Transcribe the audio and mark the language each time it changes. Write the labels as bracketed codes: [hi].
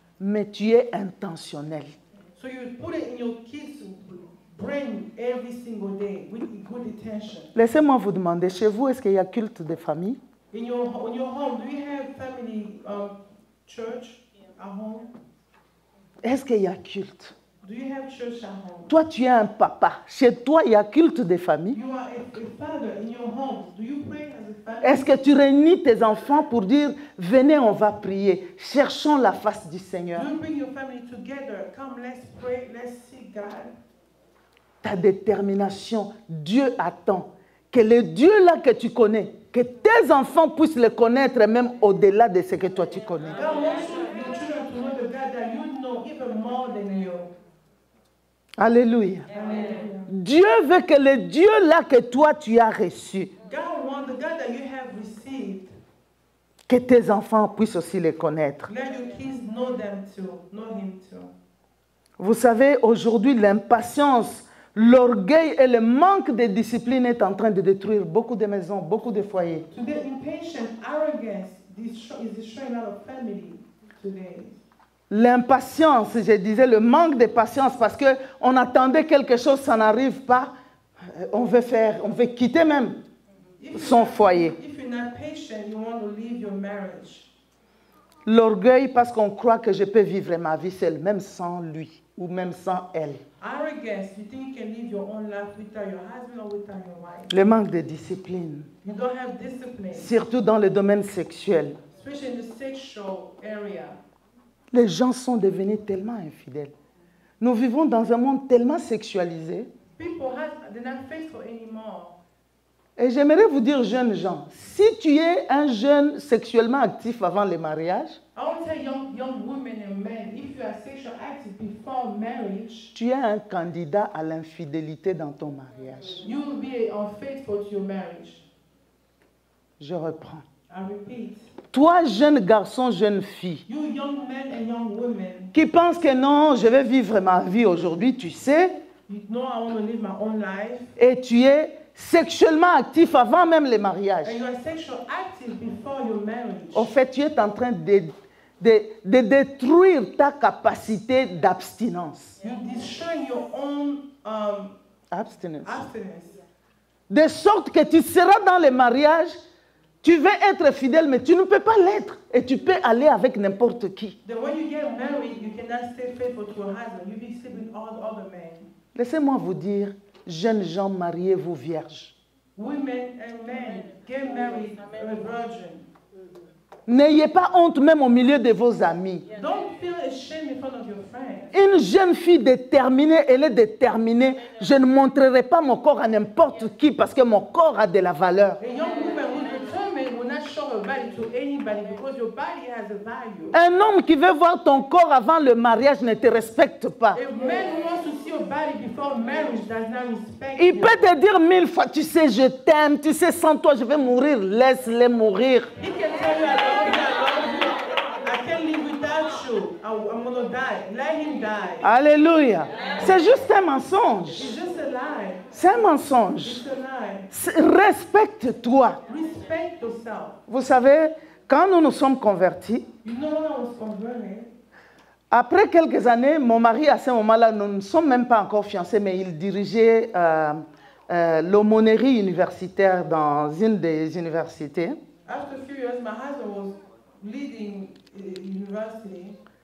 [fr] Mais tu es intentionnel. [en] So you put it in your kids' brain every single day with good intention. [fr] Laissez-moi vous demander, chez vous, est-ce qu'il y a culte de famille? [en] In your home, do you have family church at home? [fr] Est-ce qu'il y a culte? [en] Do you have church at home? [fr] Toi, tu es un papa. Chez toi, il y a culte de famille. [en] You are a father in your home. Do you pray as a father? [fr] Est-ce que tu réunis tes enfants pour dire, venez, on va prier. Cherchons la face du Seigneur. [en] Do you bring your family together? Come, let's pray, let's seek God. [fr] Ta détermination, Dieu attend que le Dieu-là que tu connais, que tes enfants puissent le connaître même au-delà de ce que toi tu connais. [en] God wants your children to know the God that you know even more than you. [fr] Alléluia. Amen. Dieu veut que le Dieu-là que toi tu as reçu, [en] God wants the God that you have received. [fr] que tes enfants puissent aussi le connaître. [en] Let your kids know them too, know Him too. [fr] Vous savez, aujourd'hui, l'impatience, l'orgueil et le manque de discipline est en train de détruire beaucoup de maisons, beaucoup de foyers. [en] Today, impatient, arrogance is destroying a lot of family today. [fr] L'impatience, je disais, le manque de patience, parce qu'on attendait quelque chose, ça n'arrive pas, on veut quitter même son foyer. [en] If you you're not patient, you want to leave your marriage. [fr] L'orgueil parce qu'on croit que je peux vivre ma vie seule, même sans lui ou même sans elle. [en] Arrogance, you think you can live your own life without your husband or without your wife. [fr] Le manque de discipline, [en] You don't have discipline, [fr] surtout dans le domaine sexuel. [en] especially in the sexual area. [fr] Les gens sont devenus tellement infidèles. Nous vivons dans un monde tellement sexualisé. [en] They're not faithful anymore. [fr] Et j'aimerais vous dire, jeunes gens, si tu es un jeune sexuellement actif avant le mariage, [en] I want to tell young women and men, if you are sexually active before marriage, [fr] tu es un candidat à l'infidélité dans ton mariage. [en] you will be unfaithful to your marriage. [fr] Je reprends. [en] I repeat, [fr] Toi, jeune garçon, jeune fille, [en] you young men and young women, [fr] qui pense que non, je vais vivre ma vie aujourd'hui, tu sais, [en] you know I want to live my own life, [fr] et tu es sexuellement actif avant même le mariage. [en] and you are sexually active before your marriage. [fr] Au fait, tu es en train de détruire ta capacité d'abstinence. [en] You destroy your own [fr] Abstinence. [en] abstinence. [fr] De sorte que tu seras dans le mariage, tu veux être fidèle, mais tu ne peux pas l'être. Et tu peux aller avec n'importe qui. [en] Then when you get married, you cannot stay faithful to your husband. You be sleeping with all the other men. [fr] Laissez-moi vous dire, jeunes gens, mariez-vous vierges. [en] Women and men, get married a virgin. [fr] N'ayez pas honte même au milieu de vos amis. [en] Don't feel ashamed in front of your friends. [fr] Une jeune fille déterminée, elle est déterminée. Je ne montrerai pas mon corps à n'importe qui parce que mon corps a de la valeur. [en] A young woman who's determined will not show her body to anybody because your body has a value. [fr] Un homme qui veut voir ton corps avant le mariage ne te respecte pas. [en] A man who wants to see your body before marriage does not respect [fr] Il [en] you. [fr] peut te dire 1000 fois, tu sais, je t'aime, tu sais, sans toi, je vais mourir. Laisse-les mourir. [en] He can tell you, I love you, I love you. I can't live without you. I'm going to die. Let him die. [fr] Alléluia. C'est juste un mensonge. [en] It's just a lie. [fr] C'est un mensonge. [en] It's a lie. [fr] Respecte-toi. [en] Respect yourself. [fr] Vous savez, quand nous nous sommes convertis, [en] You know when I was converted, [fr] après quelques années, mon mari, à ce moment-là, nous ne sommes même pas encore fiancés, mais il dirigeait l'aumônerie universitaire dans une des universités. [en] after a few years, my husband was leading university.